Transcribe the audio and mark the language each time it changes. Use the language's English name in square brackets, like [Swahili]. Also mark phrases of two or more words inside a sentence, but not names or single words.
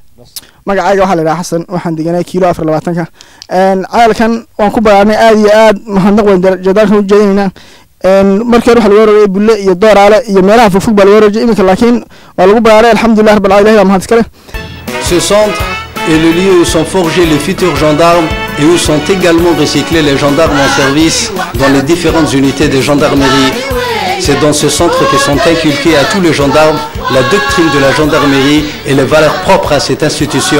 [Somali] magacayga waxa la yiraahdaa Xasan waxaan deganay kiilo 4.20 ceelkan waan ku baraarnay aad iyo aad waxaan naqbay jandarka u jeedinayna markii waxa lagu wareeyay bulle iyo dooraale iyo meelaha fogfog baa lagu wareeyay iminka laakiin waa lagu baraarnay [Arabic] الحمد لله رب العالمين [Somali] mahad iskale. [French] Ce centre est le lieu où sont forgés les futurs gendarmes et où sont également recyclés les gendarmes en service dans les différentes unités de gendarmerie. C'est dans ce centre que sont inculquées à tous les gendarmes la doctrine de la gendarmerie et les valeurs propres à cette institution.